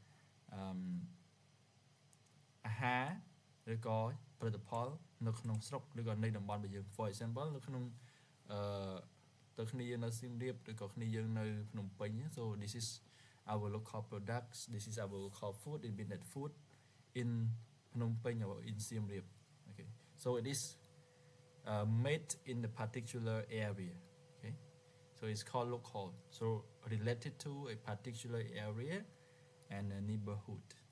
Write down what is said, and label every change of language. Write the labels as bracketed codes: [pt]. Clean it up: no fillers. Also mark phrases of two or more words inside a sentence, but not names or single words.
[km] អាហារឬក៏ផលិតផលនៅក្នុងស្រុកឬក៏នៃតំបន់របស់យើង [en] For example [km] នៅក្នុងទៅគ្នាយើងនៅសៀមរាបឬក៏គ្នាយើងនៅភ្នំពេញ [en] So this is our local products, this is our local food in Vietnam food in Phnom Penh or in Siem Reap. Okay, so it is made in the particular area. Okay, so it's called local, so related to a particular area and a neighborhood.